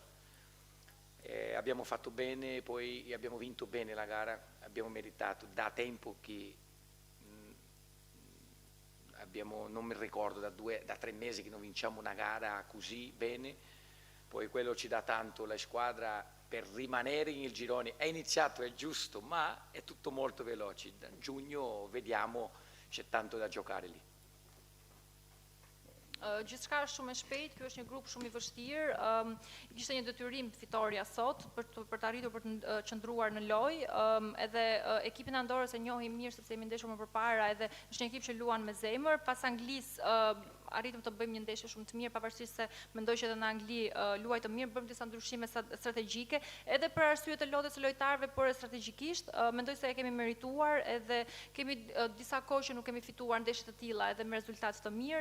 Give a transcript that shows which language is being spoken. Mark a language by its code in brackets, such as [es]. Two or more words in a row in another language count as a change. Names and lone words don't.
[it] Abbiamo fatto bene, poi abbiamo vinto bene la gara, abbiamo meritato da tempo che non mi ricordo, da 3 mesi che non vinciamo una gara così bene, poi quello ci dà tanto la squadra per rimanere nel girone. È iniziato, è giusto, ma è tutto molto veloce. Da giugno vediamo, c'è tanto da giocare lì. [sq] Gjithçka është shumë e shpejt, ky është një grup shumë i vështirë. Kishte një detyrim fitoria sot për të arritur për të qëndruar në lojë. Edhe ekipin e Andorrës e njohim mirë sepse jemi ndeshur më përpara, edhe është një ekip që luan me zemër. Pas Anglisë arritëm të bëjmë një ndeshje shumë të mirë, pavarësisht se mendoj që edhe në Angli luaj të mirë, bëjmë disa ndryshime strategjike, edhe për arsye të lodhjes së lojtarëve, por strategjikisht mendoj se e kemi merituar, edhe kemi disa kohë që nuk kemi fituar ndeshje të tilla edhe me rezultate të mirë.